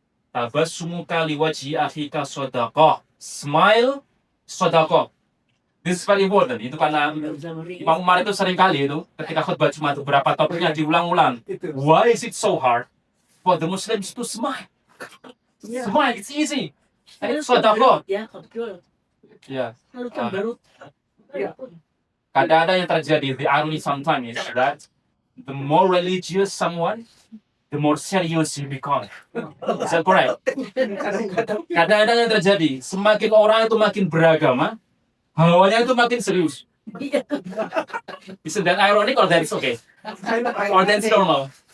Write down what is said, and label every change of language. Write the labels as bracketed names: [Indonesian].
[Arabic] Tabassumuka liwajhi akhika shadaqah. [English] Smile shadaqah. This is very important. [Indonesian] Itu karena Imam Umar itu sering kali itu ketika khutbah Jumat beberapa topiknya diulang-ulang. [English] Why is it so hard for the Muslims to smile? Smile, it's easy. Shadaqah. [Indonesian] Ya, betul. Ya. Lalu kan baru. Kadang-kadang yang terjadi, [English] the irony sometimes is that the more religious someone, the more serious he become. Is that correct? [Indonesian] Kadang-kadang yang terjadi, semakin orang itu makin beragama, hawanya itu makin serius. [English] Isn't that ironic or that's okay? Or that's normal?